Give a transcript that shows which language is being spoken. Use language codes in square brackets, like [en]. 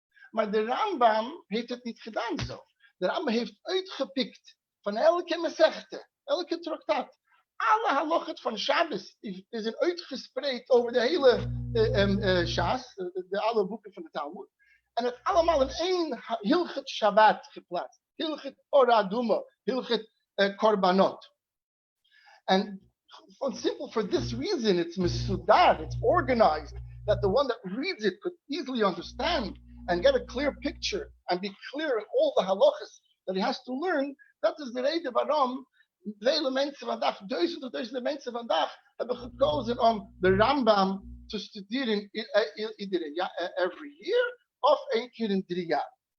[nl] Maar de Rambam heeft het niet gedaan zo. De Rambam heeft uitgepikt van elke mesechta, elke traktaat. Alle halachot van Shabbos zijn uitgespreid over de hele Shas, de alle boeken van de Talmud. En het allemaal in één Hilchot Shabbat geplaatst. Hilchot Oraduma, Hilchot Korbanot. [en] And for this reason, it's misudar, it's organized, that the one that reads it could easily understand and get a clear picture and be clear in all the halachas that he has to learn. [nl] Dat is de reden waarom vele mensen vandaag, duizenden mensen vandaag, hebben gekozen om de Rambam te studeren [en] every year [nl] of 1 keer in 3 jaar.